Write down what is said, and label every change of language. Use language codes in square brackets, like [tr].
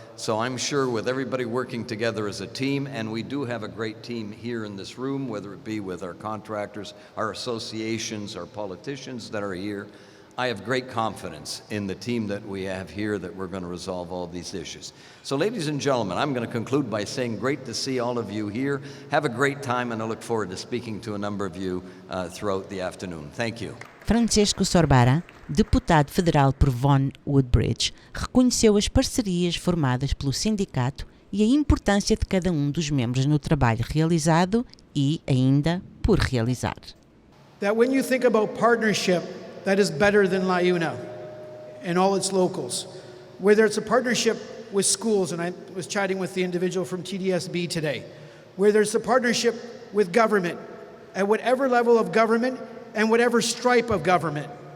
[en] So I'm sure with everybody working together as a team, and we do have a great team here in this room, whether it be with our contractors, our associations, our politicians that are here, I have great confidence in the team that we have here that we're going to resolve all these issues. So ladies and gentlemen, I'm going to conclude by saying great to see all of you here. Have a great time, and I look forward to speaking to a number of you throughout the afternoon. Thank you. [pt] Francisco Sorbara, deputado federal por Vaughan Woodbridge, reconheceu as parcerias formadas pelo sindicato e a importância de cada dos membros no trabalho realizado e, ainda, por realizar. [en] That when you think about partnership, that is better than LiUNA and all its locals. Whether it's a partnership with schools, and I was chatting with the individual from TDSB today, where there's a partnership with government, at whatever level of government and whatever stripe of government.